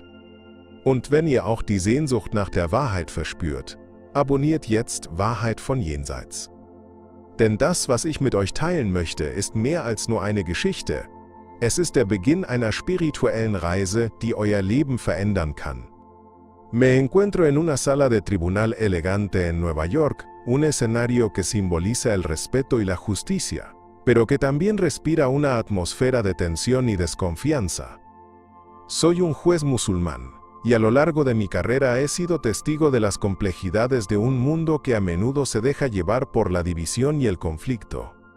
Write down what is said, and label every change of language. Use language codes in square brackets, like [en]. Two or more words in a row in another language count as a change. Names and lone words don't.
[de] Und wenn ihr auch die Sehnsucht nach der Wahrheit verspürt, abonniert jetzt Wahrheit von Jenseits. Denn das, was ich mit euch teilen möchte, ist mehr als nur eine Geschichte. Es ist der Beginn einer spirituellen Reise, die euer Leben verändern kann. [es] Me encuentro en una sala de tribunal elegante en Nueva York, un escenario que simboliza el respeto y la justicia, pero que también respira una atmósfera de tensión y desconfianza. Soy un juez musulmán, y a lo largo de mi carrera he sido testigo de las complejidades de un mundo que a menudo se deja llevar por la división y el conflicto.